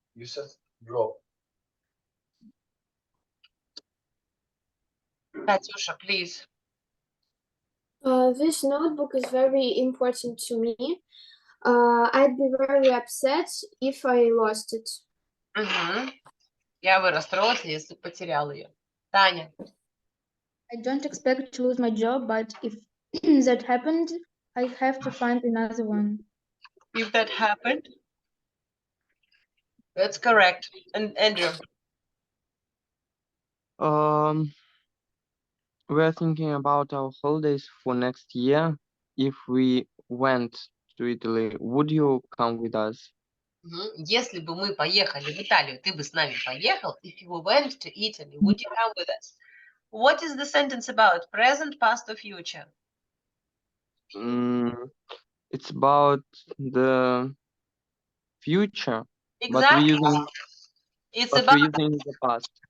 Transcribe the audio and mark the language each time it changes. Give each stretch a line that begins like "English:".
English: You said drop. Katyusha, please. This notebook is very important to me. I'd be very upset if I lost it.
Russian: Угу. Я бы расстроилась, если потерял ее. Таня.
English: I don't expect to lose my job, but if that happened, I have to find another one. If that happened. That's correct. And Andrew. We're thinking about our holidays for next year. If we went to Italy, would you come with us?
Russian: Если бы мы поехали в Италию, ты бы с нами поехал?
English: If you went to Italy, would you come with us? What is the sentence about? Present, past, or future? It's about the future. Exactly. But we're using the past.